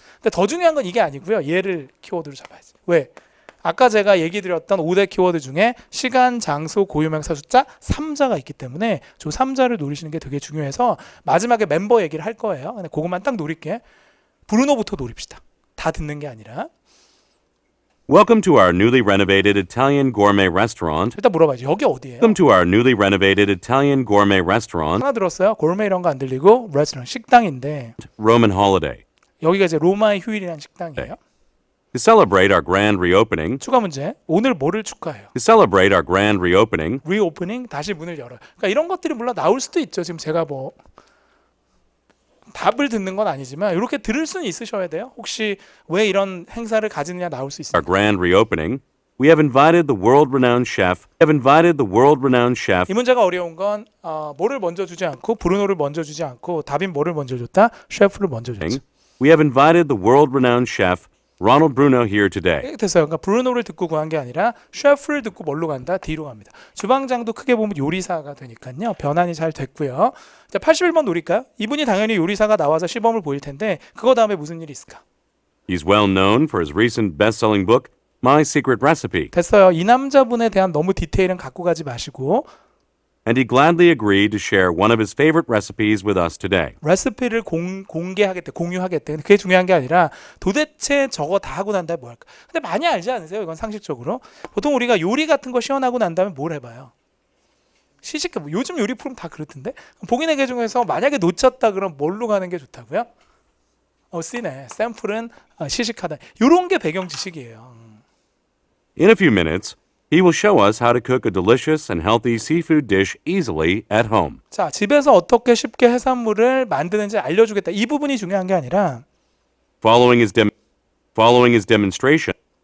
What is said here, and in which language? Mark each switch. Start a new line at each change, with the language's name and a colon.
Korean: 근데 더 중요한 건 이게 아니고요. 얘를 키워드로 잡아야지. 왜? 아까 제가 얘기 드렸던 5대 키워드 중에 시간, 장소, 고유명사, 숫자 3자가 있기 때문에 저 3자를 노리시는 게 되게 중요해서 마지막에 멤버 얘기를 할 거예요. 근데 그것만 딱 노릴게. 브루노부터 노립시다. 다 듣는 게 아니라.
English: Welcome to our newly renovated Italian gourmet restaurant.
Korean: 일단 물어봐야지. 여기 어디예요?
English: Welcome to our newly renovated Italian gourmet restaurant,
Korean: 하나 들었어요. 고르메 이런 거 안 들리고 레스토랑 식당인데
English: Roman Holiday.
Korean: 여기가 이제 로마의 휴일이라는 식당이에요.
English: To celebrate our grand reopening,
Korean: 추가 문제. 오늘 뭐를 축하해요?
English: to celebrate our grand reopening,
Korean: 리오프닝 다시 문을 열어요. 그러니까 이런 것들이 물론 나올 수도 있죠. 지금 제가 뭐 답을 듣는 건 아니지만 이렇게 들을 수는 있으셔야 돼요. 혹시 왜 이런 행사를 가지느냐 나올 수
English: our grand reopening, we have invited the world-renowned chef. Have invited the world-renowned chef
Korean: 이 문제가 어려운 건 뭐를 먼저 주지 않고 브루노를 먼저 주지 않고 답인 뭐를 먼저 줬다? 셰프를 먼저 줬죠.
English: We have invited the world-renowned chef Ronald Bruno here today.
Korean: 됐어요. 그러니까 브루노를 듣고 구한 게 아니라 셰프를 듣고 뭘로 간다? D로 갑니다. 주방장도 크게 보면 요리사가 되니까요. 변환이 잘 됐고요. 자, 81번 노릴까요? 이분이 당연히 요리사가 나와서 시범을 보일 텐데 그거 다음에 무슨 일이 있을까?
English: He's well known for his recent best-selling book, My Secret Recipe.
Korean: 됐어요. 이 남자분에 대한 너무 디테일은 갖고 가지 마시고
English: and he gladly agreed to share one of his favorite recipes with us today.
Korean: 레시피를 공개하겠대, 공유하겠대. 근데 그게 중요한 게 아니라 도대체 저거 다 하고 난 다음에 뭐 할까? 근데 많이 알지 않으세요? 이건 상식적으로. 보통 우리가 요리 같은 거 시연하고 난 다음에 뭘 해봐요? 시식해. 뭐 요즘 요리 프로그램 다 그렇던데? 복인회계 중에서 만약에 놓쳤다 그럼 뭘로 가는 게 좋다고요? 쓰네. 샘플은 시식하다. 요런 게 배경 지식이에요.
English: In a few minutes, he will show us how to cook a delicious and healthy seafood dish easily at home.
Korean: 자, 집에서 어떻게 쉽게 해산물을 만드는지 알려주겠다. 이 부분이 중요한 게 아니라
English: Following his demonstration.